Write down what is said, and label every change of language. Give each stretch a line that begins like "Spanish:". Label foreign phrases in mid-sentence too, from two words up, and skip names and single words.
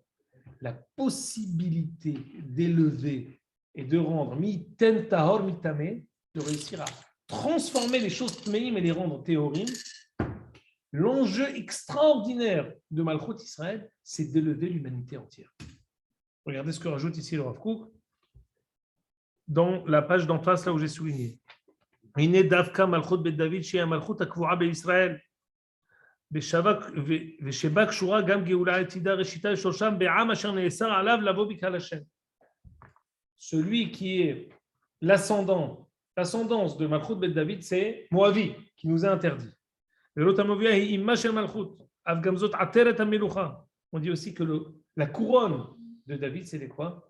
French: La possibilité d'élever et de rendre
Hebrew: מתן טהור מטמא,
French: de réussir à transformer les choses tmeim et les rendre théorim. L'enjeu extraordinaire de Malchut Israël, c'est d'élever l'humanité entière. Regardez ce que rajoute ici le Rav Kook dans la page d'en face, là où j'ai souligné.
Hebrew: הנה דווקא מלכות בית דוד שהיא המלכות הקבועה בישראל ושבה קשורה גם גאולה עתידה ראשיתה לשורשם בעם אשר נאסר עליו לבוא בקהל השם.
French: Celui qui est l'ascendance de Malchut Bet David, c'est Moavi, qui nous a interdit. On dit aussi que la couronne de David, c'était quoi?